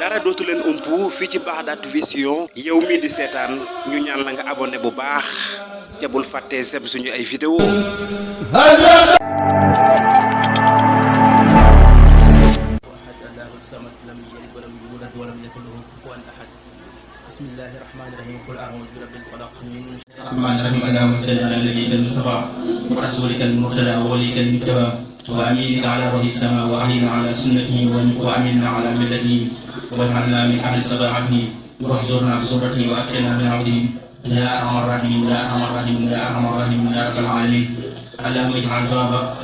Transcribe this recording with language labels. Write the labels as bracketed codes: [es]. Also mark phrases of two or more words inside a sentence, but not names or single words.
[wo] dootu leen umpu fii ci Baghdad Vision yow mii di seetaan ñu ñaan la nga abonné bu baax ca bul fàttee sem suñu ay vidéo [ar] بسم الله الرحمن الرحيم قل أعوذ برب الفلق من الرحمن الرحيم اللهم صل على نبيك المصطفى ورسولك المرتضى ووليك المجتبى وأمينك على وحي السماء وأعيننا على سنته وأميننا على ملته واجعلنا من أهل صداعته واحضرنا بصورته وأسقنا من عوده يا أرحم الراحمين يا أرحم الراحمين يا أرحم الراحمين يا رب العالمين اللهم اجعل جوابك